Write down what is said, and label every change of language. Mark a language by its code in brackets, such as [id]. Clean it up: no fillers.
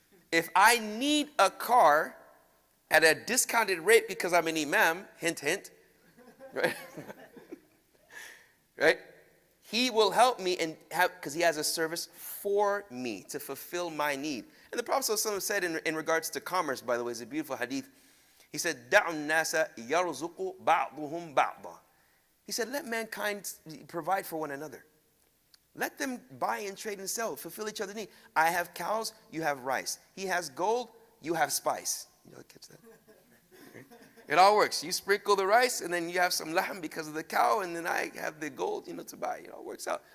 [en] If I need a car at a discounted rate because I'm an Imam, hint, hint, right? Right? He will help me and have, because he has a service for me to fulfill my need. And the Prophet ﷺ said in regards to commerce, by the way, it's a beautiful hadith. [ar] He said, دَعُ النَّاسَ يَرْزُقُ بَعْضُهُمْ بَعْضًا. [en] He said, let mankind provide for one another. Let them buy and trade and sell, fulfill each other's need. I have cows, you have rice. He has gold, you have spice. You know, catch that? It all works. You sprinkle the rice, and then you have some lahm because of the cow, and then I have the gold, to buy. It all works out.